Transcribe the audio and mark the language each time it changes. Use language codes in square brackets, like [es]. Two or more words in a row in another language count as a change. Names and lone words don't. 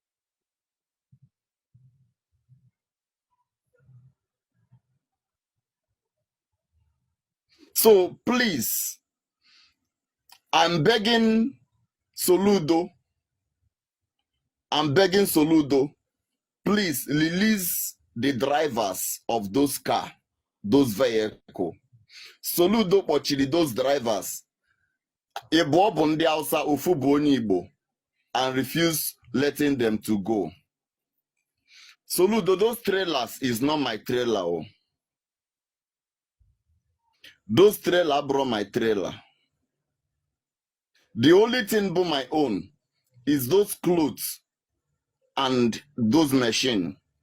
[en] So please, I'm begging Soludo, please release the drivers of those car, those vehicle. [ig] Soludo kpochiri [en] those drivers. [ig] Igbo bụ ndị Hausa, ofu bụ onye Igbo, [en] and refuse letting them to go. Soludo, those trailers is not my trailer. Oh. Those trailer brought my trailer. The only thing but my own is those clothes and those machine.